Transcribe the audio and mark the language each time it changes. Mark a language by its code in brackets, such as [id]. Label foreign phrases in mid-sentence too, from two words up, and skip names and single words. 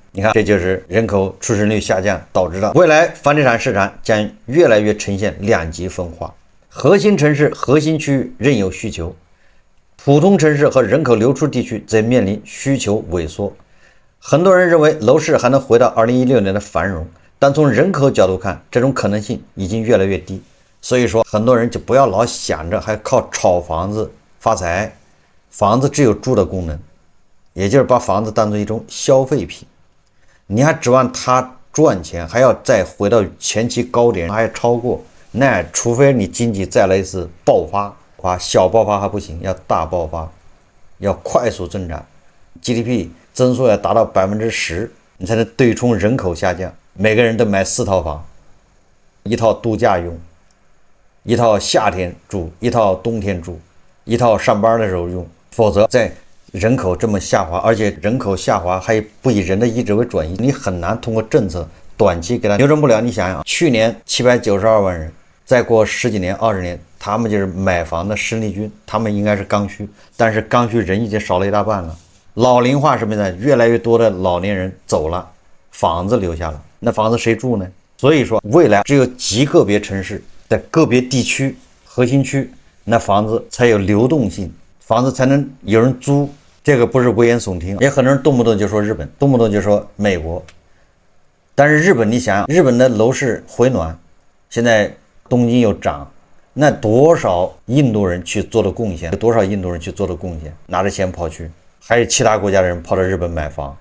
[zh] 你看，這就是人口出生率下降導致的。未來房地產市場將越來越呈現兩極分化，核心城市、核心區域仍有需求，普通城市和人口流出地區則面臨需求萎縮。很多人認為樓市還能回到2016年的繁榮，但從人口角度看，這種可能性已經越來越低。所以说很多人就不要老想着还靠炒房子发财，房子只有住的功能，也就是把房子当做一种消費品，你還指望它賺錢，還要再回到前期高點，還要超過，那除非你經濟再來一次爆發，小爆發還不行，要大爆發，要快速增長， GDP 增速要達到10%，你才能對沖人口下降，每個人都買4套房，一套度假用，一套夏天住，一套冬天住，一套上班的時候用，否則在人口這麼下滑，而且人口下滑還不以人的意志為轉移，你很難通過政策短期給它扭轉不了。你想想，去年792萬人，再過10幾年、20年，他們就是買房的生力軍，他們應該是剛需，但是剛需人已經少了一大半了。老齡化什麼的，越來越多的老年人走了，房子留下了，那房子誰住呢？所以說，未來只有極個別城市的個別地區核心區，那房子才有流動性，房子才能有人租。這個不是危言聳聽，也很多人動不動就說日本，動不動就說美國。但是日本，你想想，日本的樓市回暖，現在東京又漲，那多少印度人去做的貢獻，多少印度人去做的貢獻，拿着錢跑去，還有其他國家的人跑到日本買房。